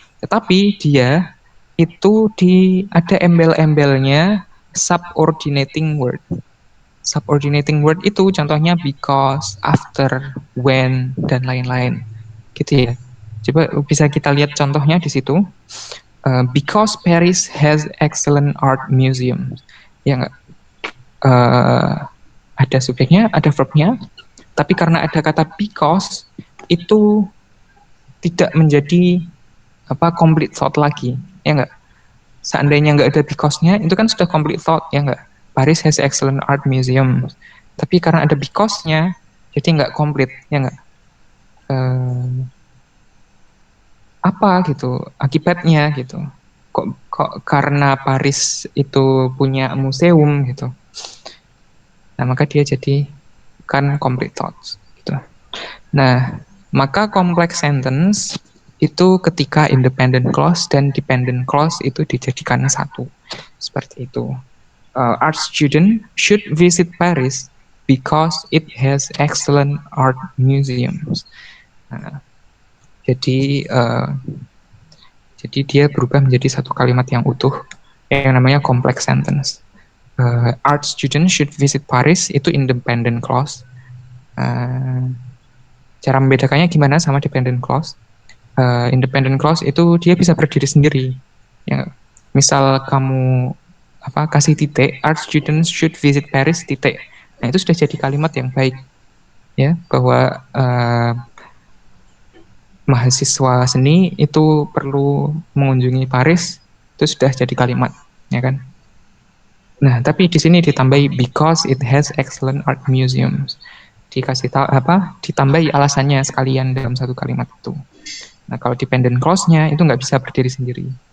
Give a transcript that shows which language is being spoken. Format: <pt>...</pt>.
<id>Tetapi dia itu ada embel-embelnya subordinating word. Subordinating word itu contohnya because, after, when, dan lain-lain. Gitu ya. Coba bisa kita lihat contohnya di situ.</id> <en>Because Paris has excellent art museum.</en> <id>Ya nggak? Ada subjeknya, ada verbnya, tapi karena ada kata because, itu tidak menjadi complete thought lagi, ya nggak? Seandainya nggak ada because-nya, itu kan sudah complete thought, ya nggak?</id> <en>Paris has excellent art museum.</en> <id>Tapi karena ada because-nya, jadi nggak complete, ya nggak? Apa gitu akibatnya gitu? Kok karena Paris itu punya museum gitu. Nah, maka dia jadi kan complete thoughts gitu. Nah, maka complex sentence itu ketika independent clause dan dependent clause itu dijadikan satu. Seperti itu.</id> <en>Art student should visit Paris because it has excellent art museums.</en> <id>Nah, jadi jadi dia berubah menjadi satu kalimat yang utuh yang namanya complex sentence.</id> <en>Art student should visit Paris itu independent clause.</en> <id>Cara membedakannya gimana sama dependent clause? Independent clause itu dia bisa berdiri sendiri. Ya, misal kamu kasih titik,</id> <en>art students should visit Paris</en> <id>titik. Nah, itu sudah jadi kalimat yang baik, ya, bahwa mahasiswa seni itu perlu mengunjungi Paris, itu sudah jadi kalimat, ya kan? Nah, tapi di sini ditambahi</id> <en>because it has excellent art museums.</en> <id>Dikasih tahu ditambahi alasannya sekalian dalam satu kalimat itu. Nah, kalau dependent clause-nya itu nggak bisa berdiri sendiri.</id>